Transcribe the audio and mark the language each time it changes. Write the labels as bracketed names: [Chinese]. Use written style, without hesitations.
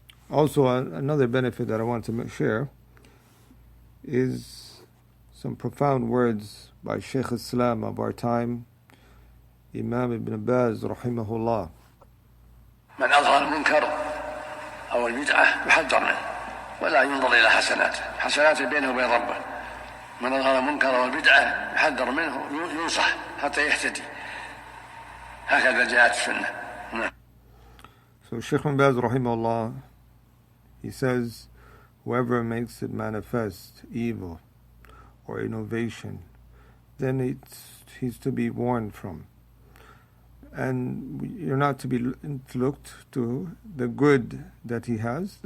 [English] Also, another benefit that I want to share is some profound words by Shaykh Islam of our time, Imam Ibn Baz rahimahullah. [Arabic] من أظهر المنكر أو البدعة يحذر منه ولا ينظر إلى حسناته بينه وبين ربه. من أظهر المنكر أو البدعة يحذر منه ينصح حتى يهتدي. هكذا جاءت السنة. [English] So Shaykh Ibn Baz rahimahullah, he says, whoever makes it manifest evil or innovation, then he's to be warned from. And you're not to be looked to the good that he has.